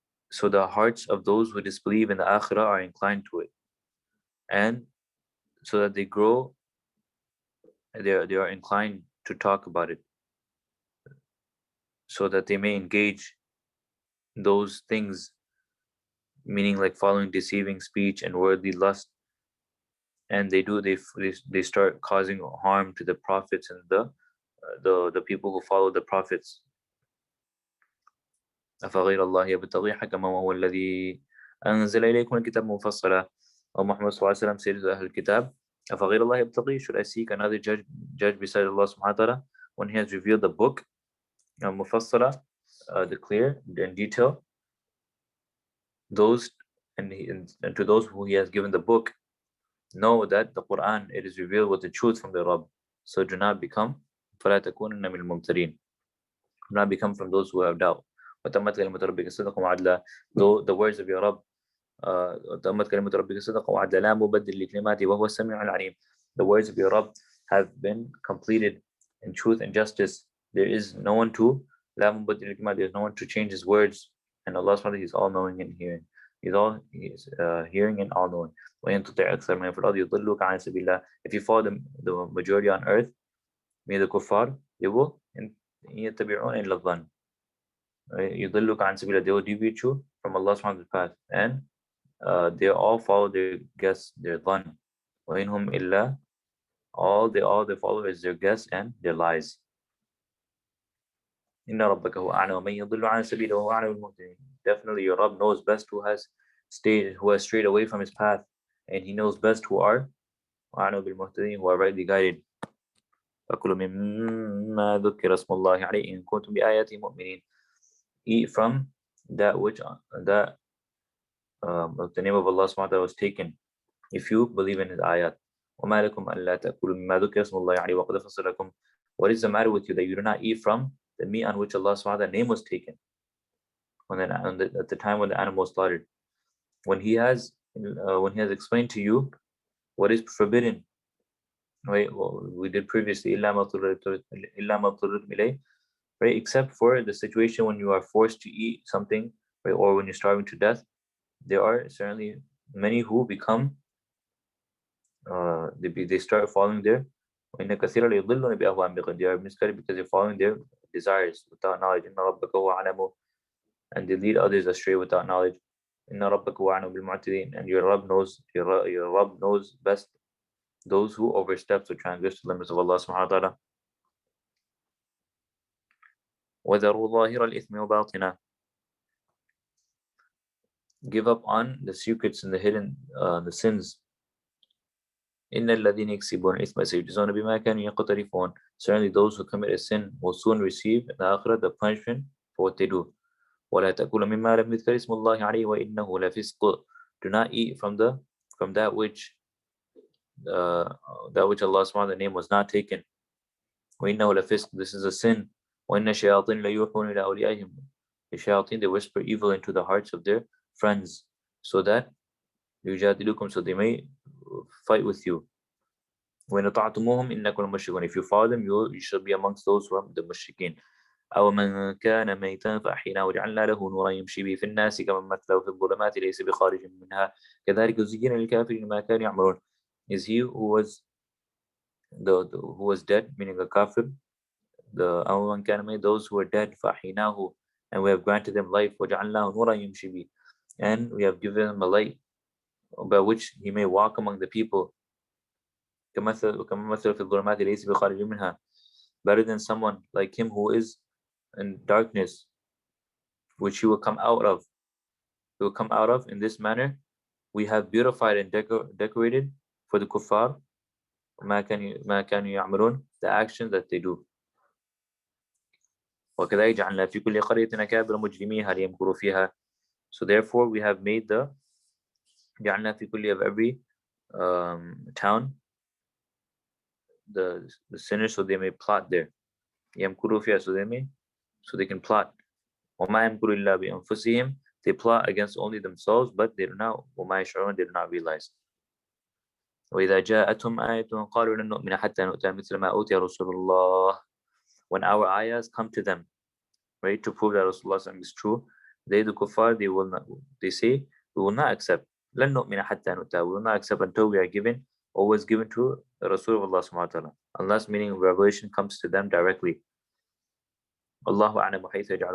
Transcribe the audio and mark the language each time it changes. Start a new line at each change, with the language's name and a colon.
English: So the hearts of those who disbelieve in the Akhirah are inclined to it, and so that they grow, they are inclined to talk about it, so that they may engage those things, meaning like following deceiving speech and worldly lust, and they start causing harm to the prophets and the people who follow the prophets.
Arabic: أفغير الله يبتغي حكما وهو الذي أنزل إليكم الكتاب مفصلا.
English: O Muhammad sallallahu alaihi wasallam said to Ahl Kitab,
Arabic: أفغير الله يبتغي,
English: should I seek another judge beside Allah subhanahu wa ta'ala when He has revealed the book mufassala, the clear in detail, those and to those who He has given the book, know that the Quran, it is revealed with the truth from the Rabb. So do not become
Arabic: فلا تكونن من الممترين,
English: do not become from those who have doubt.
Arabic: وتمت كلمة ربك صدقا وعدلا,
English: though the words of your Rabb
Arabic: تمت كلمة ربك صدقا وعدلا لا مبدل لكلماته وهو السميع العليم.
English: The words of your Rabb have been completed in truth and justice. There is no one to
Arabic: لا مبدل لكلماته,
English: there is no one to change His words, and Allah subhanahu wa ta'ala is all knowing and hearing. He is hearing and all knowing.
Arabic: وإن تطع أكثر من في الأرض يضلوك عن سبيل الله.
English: If you follow the majority on earth, may the kuffar, they will
Arabic: يتبعون إلا الظن. يضلوك عن سبيل الله,
English: they will deviate you from Allah's path, and they all follow their guess, their dhan.
Arabic: وإنهم إلا,
English: all they follow is their guess and their lies.
Arabic: إن ربك هو أعلم من يضل عن سبيله وهو أعلم بالمهتدين.
English: Definitely your Rabb knows best who has strayed away from his path, and He knows best who are
Arabic: أعلم بالمهتدين,
English: who are rightly guided.
Arabic: فكلوا مما ذكر اسم الله عليه إن كنتم بآياته مؤمنين.
English: Eat from that the name of Allah subhanahu wa ta'ala was taken, if you believe in His ayat.
Arabic: وما لكم ألا تأكلوا مما ذكر اسم الله عليه وقد فصل لكم.
English: What is the matter with you that you do not eat from the meat on which Allah subhanahu wa ta'ala name was taken at the time when the animal was slaughtered, when He has explained to you what is forbidden? Right? Well, we did previously
Arabic: إلا ما اضطررتم إليه,
English: right? Except for the situation when you are forced to eat something, right? Or when you're starving to death. There are certainly many who become they start following their
Arabic: وإن كثيرا ليضلون بأهواء بغير.
English: They are misled because they're following their desires without knowledge.
Arabic: إن ربك هو أعلم,
English: and they lead others astray without knowledge.
Arabic: إن ربك هو أعلم بالمعتدين,
English: and your Rabb knows best those who overstep to transgress the limits of Allah subhanahu wa ta'ala.
Arabic: وذروا ظاهر الإثم وباطنه.
English: Give up on the secrets and the hidden the sins.
Arabic: إن الذين يكسبون الإثم سيجزون بما كانوا يقترفون.
English: Certainly those who commit a sin will soon receive in the akhirah the punishment for what they do.
Arabic: ولا تأكلوا مما لم يذكر اسم الله عليه وإنه لفسق.
English: Do not eat from that which Allah subhanahu name was not taken.
Arabic: وإنه لفسق,
English: this is a sin.
Arabic: وإن الشياطين ليوحون إلى أوليائهم.
English: The shayateen, they whisper evil into the hearts of their friends so that
Arabic: يجادلوكم,
English: so they may fight with you.
Arabic: وإن طاعتموهم إنكم المشركون.
English: If you follow them, you shall be amongst those who are the mushrikeen.
Arabic: أو من كان ميتا فأحييناه وجعلنا له نورا يمشي به في الناس كمن مثله في الظلمات ليس بخارج منها كذلك زين للكافرين ما كانوا يعملون.
English: Is he who was dead, meaning a kafir,
Arabic: أو من كان ميت,
English: those who are dead,
Arabic: فأحييناه,
English: and we have granted them life,
Arabic: وجعلناه نورا يمشي به,
English: and we have given him a light by which he may walk among the people.
Arabic: كمثل في الظلمات ليس بخارج منها,
English: better than someone like him who is in darkness, which he will come out of. He will come out of. In this manner, we have beautified and decorated for the kuffar
Arabic: ما كانوا يعملون,
English: the actions that they do.
Arabic: وكذلك جعلنا في كل قرية أكابر مجرميها ليمكروا فيها.
English: So therefore, we have made
Arabic: جعلنا في كل
English: of every town the sinners so they may plot there.
Arabic: يمكروا فيها,
English: so they can plot.
Arabic: وما يمكروا إلا بأنفسهم,
English: they plot against only themselves, but they do not.
Arabic: وما يشعرون,
English: they do not realize.
Arabic: وإذا جاءتهم آية قالوا لن نؤمن حتى نؤتى مثل ما أوتي رسول الله.
English: When our ayahs come to them, right, to prove that Rasulullah is true, they, the kuffar, they say, we will not accept.
Arabic: لن نؤمن حتى نؤتى,
English: we will not accept until we are given or was given to the Rasul of Allah subhanahu wa ta'ala. Unless, meaning revelation comes to them directly. Allahu a'lam
Arabic: حيث يجعل.